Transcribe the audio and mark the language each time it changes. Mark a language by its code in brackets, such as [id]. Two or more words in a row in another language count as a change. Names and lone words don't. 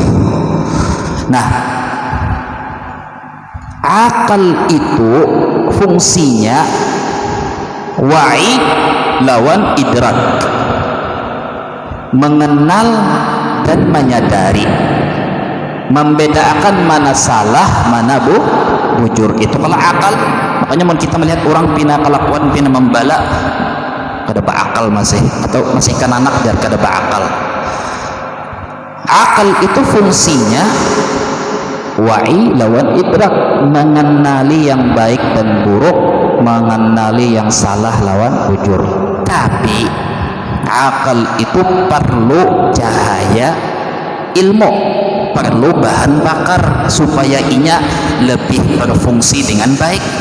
[bjn] Nah, akal itu fungsinya wa'i lawan idrak, mengenal dan menyadari, membedakan mana salah mana bujur. [id] Itu kalau akal. [bjn] Makanya mau kita melihat orang pina kelakuan pina membala kada berakal masih, atau masih kan anak jar kada berakal. Akal itu fungsinya wa'i lawan idrak, mengenali yang baik dan buruk, mengenali yang salah lawan bujur. Tapi akal itu perlu cahaya ilmu, perlu bahan bakar supaya inya lebih berfungsi dengan baik.